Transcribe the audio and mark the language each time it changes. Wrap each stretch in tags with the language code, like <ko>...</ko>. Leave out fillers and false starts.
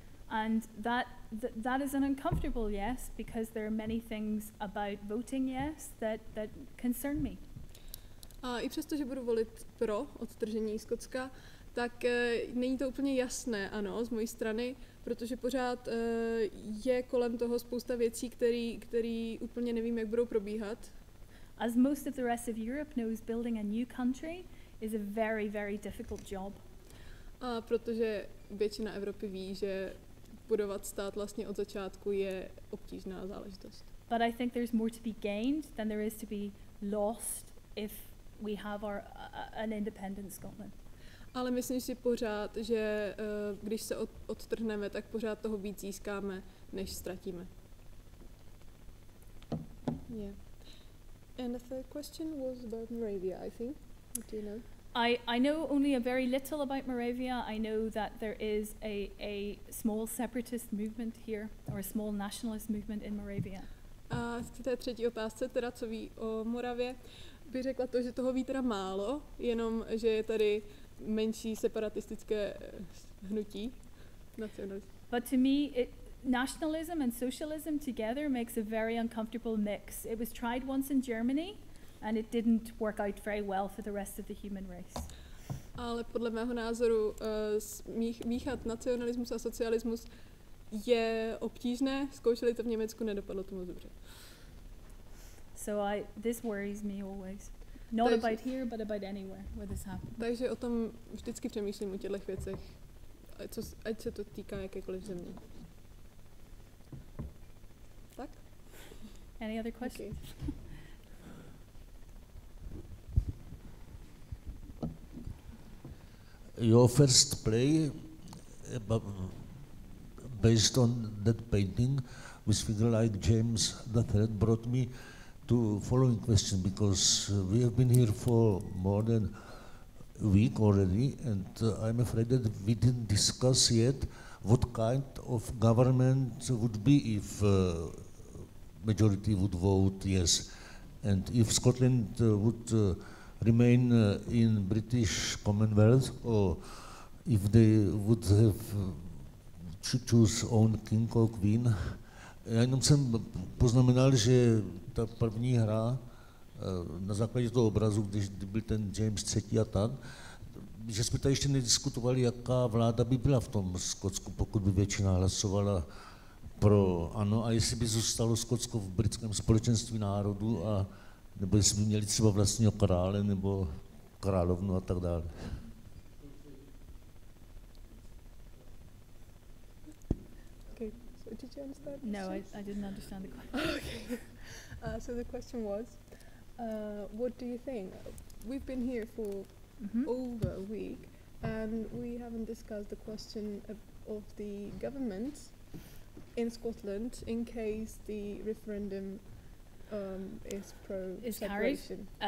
<en>And that is an uncomfortable yes, because there are many things about voting yes that concern me.</en> <cs>A i přesto, že budu volit pro odtržení Skotska, tak není to úplně jasné, ano, z mojí strany, protože pořád je kolem toho spousta věcí, které úplně nevím, jak budou probíhat.</cs> <en>As most of the rest of Europe knows, building a new country is a very, very difficult job.</en> <cs>A protože většina Evropy ví, že budovat stát vlastně od začátku je obtížná záležitost.</cs> <en>But I think there's more to be gained than there is to be lost if we have an independent Scotland.</en> <cs>Ale myslím si pořád, že když se odtrhneme, tak pořád toho víc získáme, než ztratíme.</cs> <en>Yeah. And the third question was about Moravia, I think. What do you know? I know only a very little about Moravia. I know that there is a small separatist movement here, or a small nationalist movement in Moravia.</en> <cs>A k té třetí otázce, teda co ví o Moravě, bych řekla to, že toho ví teda málo, jenom že je tady menší separatistické hnutí.</cs> <en>But to me, nationalism and socialism together makes a very uncomfortable mix. It was tried once in Germany, and it didn't work out very well for the rest of the human race.</en> <cs>Ale podle mého názoru míchat nacionalismus a socialismus je obtížné. Zkoušeli to v Německu, nedopadlo to moc dobře.</cs> <en>So this worries me always. Not about here, but about anywhere where this happens.</en> <cs>Takže o tom vždycky přemýšlím o těchto věcech, ať se to týká jakékoliv země. Tak?</cs> <en>Any other questions? Okay. Your first play, based on that painting with figure like James III, brought me to following question, because we have been here for more than week already, and I'm afraid that we didn't discuss yet what kind of government would be if majority would vote yes, and if Scotland would remain in British Commonwealth, or if they would have choose own king or queen.</en> <cs>Já jenom jsem poznamenal, že ta první hra na základě toho obrazu, když byl ten James III a tak, že jsme tady ještě nediskutovali, jaká vláda by byla v tom Skotsku, pokud by většina hlasovala pro ano, a jestli by zůstalo Skotsko v britském společenství národů, a nebo jestli by měli třeba vlastního krále nebo královnu a tak dále.</cs> <en>Okay, so did you understand? No, I didn't understand the question. Okay. So the question was, what do you think? We've been here for over a week, and we haven't discussed the question of the government in Scotland in case the referendum is pro-separation.</en>